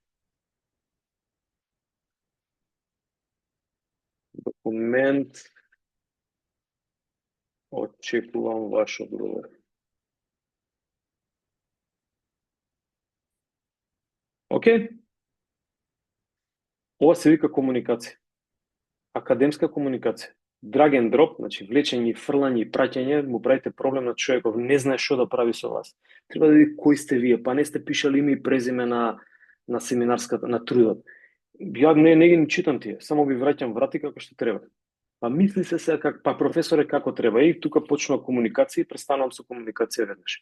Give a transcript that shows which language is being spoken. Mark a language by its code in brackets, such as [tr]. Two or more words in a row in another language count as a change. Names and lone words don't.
[mk] Документ, очекувам ваш одговор. Океј? Ова се вика комуникација. Академска комуникација. [en] Drag and drop, [mk] значи влечење, фрлање и праќање, му правите проблем на човеков, не знае што да прави со вас. Треба да види кој сте вие, па не сте пишали име и презиме на семинарската, на трудот. Ја не ги читам тие, само ви враќам врати како што треба. Па мисли се па професоре како треба, и тука почнува комуникација и престанувам со комуникација веднаш.